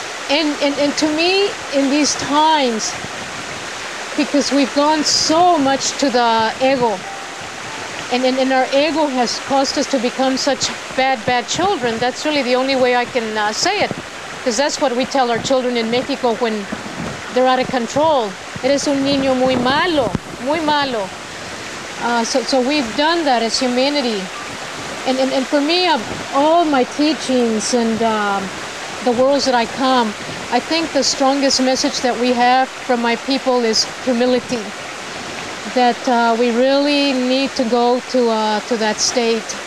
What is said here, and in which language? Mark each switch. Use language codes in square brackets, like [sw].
[en] And to me, in these times, because we've gone so much to the ego, and our ego has caused us to become such bad children, that's really the only way I can say it. Because that's what we tell our children in Mexico when they're out of control. [es] Eres un niño muy malo, muy malo. [en] So we've done that as humanity. And for me, of all my teachings and the worlds that I come, I think the strongest message that we have from my people is humility. That we really need to go to that state.